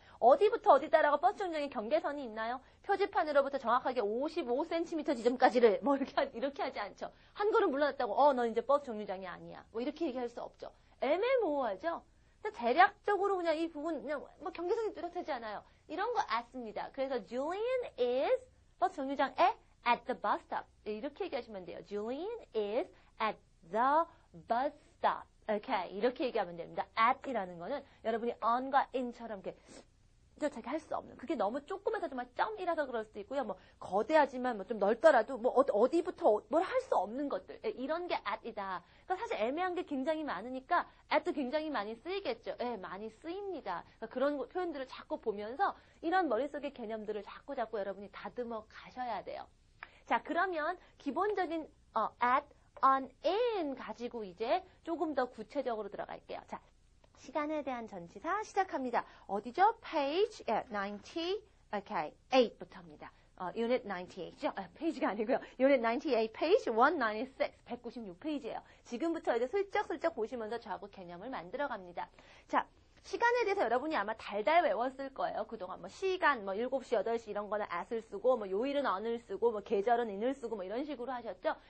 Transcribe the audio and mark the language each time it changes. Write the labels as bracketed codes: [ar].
[ko] 어디부터 어디다라고 버스 정류장에 경계선이 있나요? 표지판으로부터 정확하게 55cm 지점까지를 뭐 이렇게 하지 않죠. 한 걸음 물러났다고 넌 이제 버스 정류장이 아니야. 뭐 이렇게 얘기할 수 없죠. 애매모호하죠. 근데 대략적으로 그냥 이 부분 그냥 뭐 경계선이 뚜렷하지 않아요. 이런 거 at습니다. 그래서 [en] Julian is [ko] 버스 정류장에 [en] at the bus stop. [ko] 이렇게 얘기하시면 돼요. [en] Julian is at the bus stop. Okay. [ko] 이렇게 얘기하면 됩니다. at이라는 거는 여러분이 on과 in처럼 이렇게 뚜렷하게 할 수 없는. 그게 너무 조그매서 정말 점이라서 그럴 수도 있고요. 뭐 거대하지만 뭐 좀 넓더라도 뭐 어디부터 뭘 할 수 없는 것들. 이런 게 at이다. 그러니까 사실 애매한 게 굉장히 많으니까 at도 굉장히 많이 쓰이겠죠. 많이 쓰입니다. 그러니까 그런 표현들을 자꾸 보면서 이런 머릿속의 개념들을 자꾸 여러분이 다듬어 가셔야 돼요. 자, 그러면 기본적인 at, on, in 가지고 이제 조금 더 구체적으로 들어갈게요. 자, 시간에 대한 전치사 시작합니다. 어디죠? [en] page 90, okay, [ko] 8부터입니다. unit 98죠? 페이지가 아니고요. unit 98, page 196, 196페이지예요. 지금부터 이제 슬쩍슬쩍 보시면서 저하고 개념을 만들어 갑니다. 자, 시간에 대해서 여러분이 아마 달달 외웠을 거예요. 그동안 뭐 시간, 뭐 7시, 8시 이런 거는 at을 쓰고, 뭐 요일은 on을 쓰고, 뭐 계절은 in을 쓰고, 뭐 이런 식으로 하셨죠?